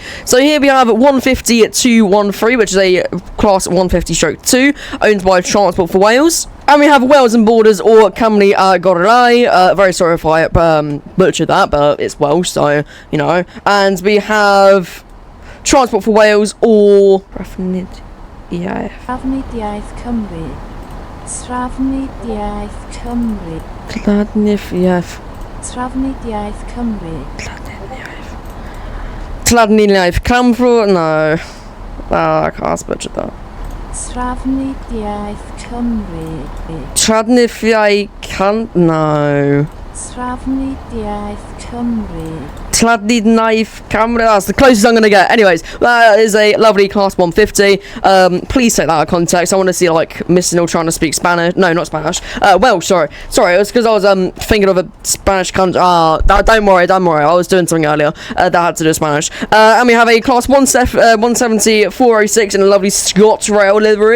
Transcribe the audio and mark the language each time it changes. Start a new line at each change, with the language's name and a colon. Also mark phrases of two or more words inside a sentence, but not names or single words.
English: So here we have 150 at 213, which is a Class 150/2, owned by Transport for Wales. And we have Wales and Borders or Cymru Gorai. Very sorry if I butchered that, but it's Welsh, so, you know. And we have Transport for Wales or... Trafnidiaeth Cymru. Trafnidiaeth Cymru. Trafnidiaeth. Trafnidiaeth Cymru. Trafnidiaeth Cymru. No. I can't butcher that. Trafnidiaeth Cymru. Trafnidiaeth no. Trafnidiaeth Cymru. Trafnidiaeth Cymru. That's the closest I'm gonna get. Anyways, that is a lovely Class 150. Please take that out of context. I want to see like Missing trying to speak Spanish. No, not Spanish. Welsh. Sorry. It was because I was thinking of a Spanish country. Don't worry. I was doing something earlier that had to do with Spanish. And we have a Class 170 406 in a lovely Scots Rail livery.